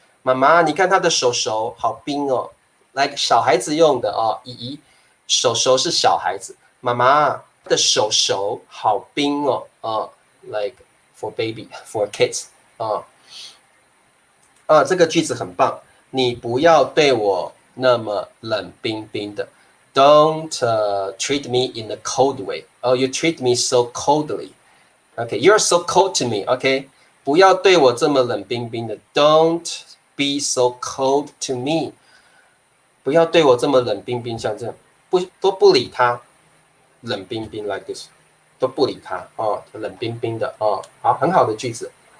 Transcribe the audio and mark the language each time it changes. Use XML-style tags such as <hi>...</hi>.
<zh>妈妈，你看他的手好冰哦 ，like 小孩子用的姨手是小孩子。妈妈的手好冰哦</zh> <en>like for baby for kids</en> <zh>这个句子很棒。你不要对我那么冷冰冰的。</zh> <en>Don't treat me in a cold way. You treat me so coldly. Okay, you're so cold to me.</en> <zh>Okay， 不要对我这么冷冰冰的。</zh> <en>Don't be so cold to me.</en> <zh>不要对我这么冷冰冰，像这样，都不理他，冷冰冰</zh> <en>like this，</en> <zh>都不理他冷冰冰的好，很好的句子。</zh>